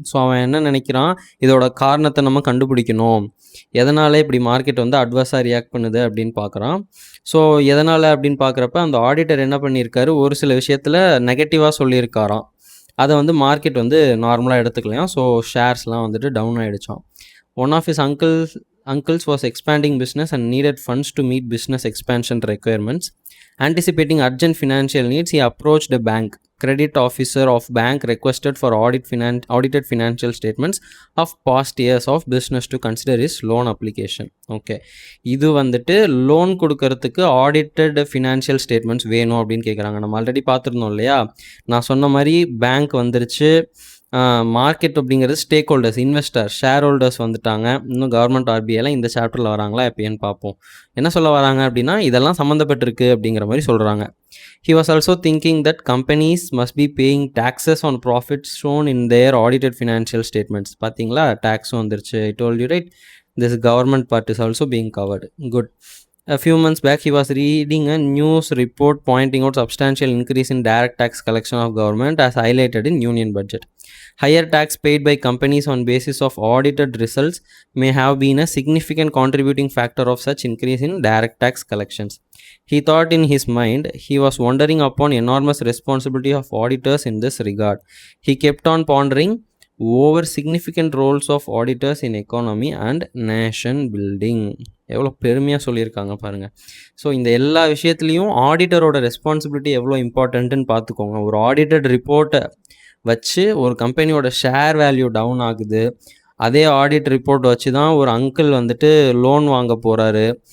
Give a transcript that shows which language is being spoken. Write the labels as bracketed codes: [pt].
[ta] So அவன் என்ன நினைக்கிறான், இதோட காரணத்தை நம்ம கண்டுபிடிக்கணும், எதனால் இப்படி மார்க்கெட் வந்து அட்வர்ஸாக ரியாக்ட் பண்ணுது அப்படின்னு பார்க்குறான். ஸோ எதனால் அப்படின்னு பார்க்குறப்ப அந்த ஆடிட்டர் என்ன பண்ணியிருக்காரு, ஒரு சில விஷயத்தில் நெகட்டிவாக சொல்லியிருக்காராம். அதை வந்து மார்க்கெட் வந்து நார்மலாக எடுத்துக்கலையாம். ஸோ ஷேர்ஸ்லாம் வந்துட்டு down ஆகிடுச்சான். [en] One of his uncles was expanding business and needed funds to meet business expansion requirements. Anticipating urgent financial needs, he approached a bank. Credit officer of bank requested for audited financial statements of past years of business to consider his loan application. [ta] Okay, இது வந்துட்டு loan கொடுக்கறதுக்கு audited financial statements வேணும் அப்படின்னு கேட்குறாங்க. நம்ம already பார்த்துருந்தோம் இல்லையா, நான் சொன்ன மாதிரி பேங்க் வந்துருச்சு, மார்க்கெட் அப்படிங்கிறது stack holders, investor, share holders வந்துட்டாங்க. இன்னும் கவர்மெண்ட் ஆர்பிஐலாம் இந்த சாப்டரில் வராங்களா எப்படின்னு பார்ப்போம். என்ன சொல்ல வராங்க அப்படின்னா, இதெல்லாம் சம்மந்தப்பட்டிருக்கு அப்படிங்கிற மாதிரி சொல்கிறாங்க. [en] He was also thinking that companies must be paying taxes on profits shown in their audited financial statements. [ta] பார்த்தீங்களா, டேக்ஸும் வந்துருச்சு. [en] I told you right, this government part is also being covered. Good. A few months back, he was reading a news report pointing out substantial increase in direct tax collection of government as highlighted in union budget. Higher tax paid by companies on basis of audited results may have been a significant contributing factor of such increase in direct tax collections. He thought in his mind he was wondering upon enormous responsibility of auditors in this regard. He kept on pondering over significant roles of auditors in economy and nation building. [ta] எவ்வளோ பெருமையாக சொல்லியிருக்காங்க பாருங்கள். So இந்த எல்லா விஷயத்துலேயும் ஆடிட்டரோட responsibility எவ்வளோ இம்பார்ட்டண்ட்டுன்னு பார்த்துக்கோங்க. ஒரு ஆடிட்டட் ரிப்போர்ட்டை வச்சு ஒரு கம்பெனியோட ஷேர் வேல்யூ டவுன் ஆகுது. அதே ஆடிட் ரிப்போர்ட் வச்சு தான் ஒரு அங்கிள் வந்துட்டு லோன் வாங்க போகிறாரு.